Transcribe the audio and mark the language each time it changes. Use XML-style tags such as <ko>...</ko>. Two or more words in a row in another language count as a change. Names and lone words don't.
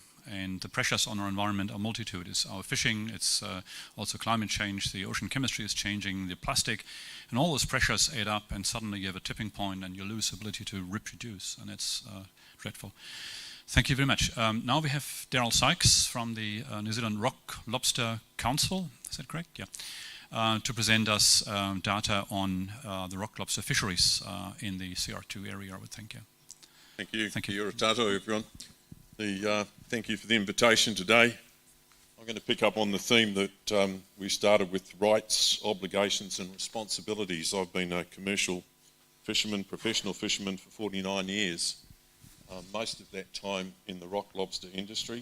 <en>And the pressures on our environment are multitude. It's our fishing, it's also climate change, the ocean chemistry is changing, the plastic, and all those pressures add up, and suddenly you have a tipping point and you lose ability to reproduce, and it's dreadful. Thank you very much. Now we have Daryl Sykes from the New Zealand Rock Lobster Council, is that correct? Yeah. To present us data on the rock lobster fisheries in the CR2 area, I would think. Yeah. Thank you. Thank you.</en> <mi>Kia ora tātou,</mi> <en>everyone. Thank you for the invitation today. I'm going to pick up on the theme that we started with: rights, obligations and responsibilities. I've been a commercial fisherman, professional fisherman for 49 years, most of that time in the rock lobster industry.</en>